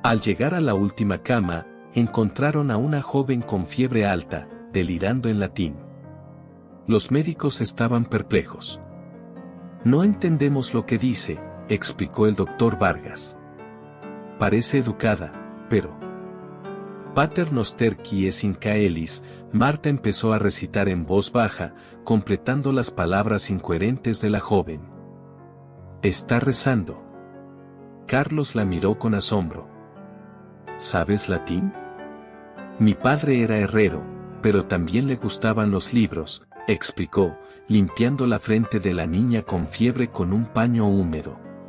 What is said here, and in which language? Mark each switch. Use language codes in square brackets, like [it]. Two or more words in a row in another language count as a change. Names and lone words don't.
[es] Al llegar a la última cama, encontraron a una joven con fiebre alta, delirando en latín. Los médicos estaban perplejos. No entendemos lo que dice, explicó el doctor Vargas. Parece educada, pero... [la] Pater noster qui es in caelis, [es] Marta empezó a recitar en voz baja, completando las palabras incoherentes de la joven. Está rezando. Carlos la miró con asombro. ¿Sabes latín? Mi padre era herrero, pero también le gustaban los libros, explicó, limpiando la frente de la niña con fiebre con un paño húmedo.